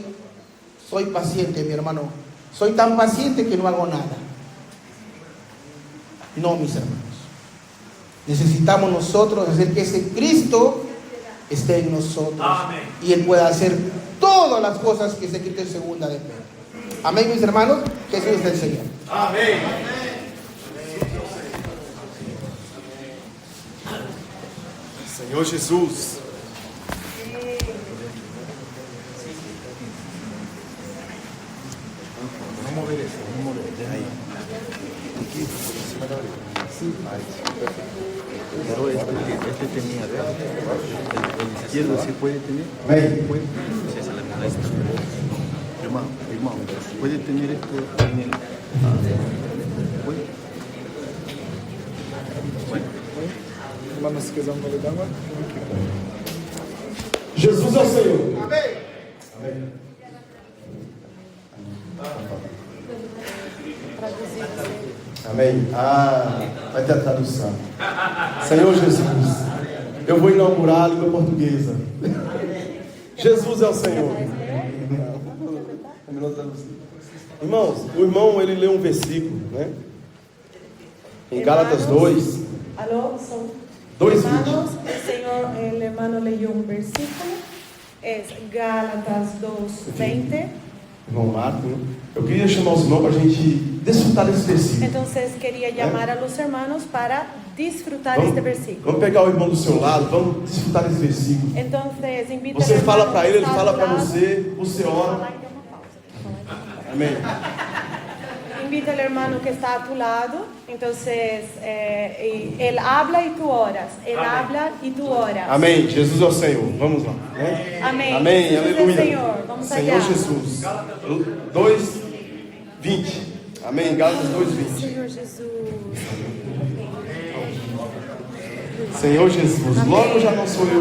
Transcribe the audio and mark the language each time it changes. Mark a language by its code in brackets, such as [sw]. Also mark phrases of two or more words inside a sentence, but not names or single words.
[es] Soy paciente, mi hermano. Soy tan paciente que no hago nada. No, mis hermanos. Necesitamos nosotros hacer que ese Cristo esté en nosotros. Amén. Y Él pueda hacer todas las cosas que se quiten en segunda de Pedro. Amén, mis hermanos. Jesús es el Señor. [pt] Amém. Senhor Jesus. Vamos ver isso. Vamos ver. Aí. Aqui, por cima da orelha. Sim. [es] Pero este tenía, el izquierdo sí puede tener. [pt] Amém. [es] Puede. Sí, se le molesta. Hermano, puede tener esto en el. ¿Puede? Bueno. [pt] Hermano, se quiser validar, agora. Jesus é o Senhor. Amém. Amém. Amém. Vai ter a tradução. Senhor Jesus, eu vou inaugurar a língua portuguesa. Jesus é o Senhor. Irmãos, o irmão ele leu um versículo, né? Em Gálatas 2. [es] Aló, son 2:20. hermanos, el hermano leyó un versículo, es Gálatas 2:20. [pt] Irmão Marco, né? Eu queria chamar os irmãos para a gente desfrutar desse versículo. [es] Entonces quería llamar a los hermanos para disfrutar este versículo. [pt] Vamos pegar o irmão do seu lado, vamos desfrutar desse versículo. [es] Entonces invita [pt] Você [es] al [pt] fala [es] hermano [pt] para [es] que [pt] ele, ele [es] está a [pt] fala [es] tu [pt] para [es] lado. [pt] você ora. Fala y dá uma pausa. Amém. Invita al hermano que está a tu lado, entonces él habla y tú oras, él habla y tú oras. Amém. Jesus é o Senhor. Vamos lá. Né? Amém. Amém. Jesus é Aleluia. Senhor. Vamos Senhor [es] allá. [pt] Jesus. 2:20. Amém. Gálatas 2:20. Senhor Jesus. Senhor Jesus. Amém. Logo já não sou eu.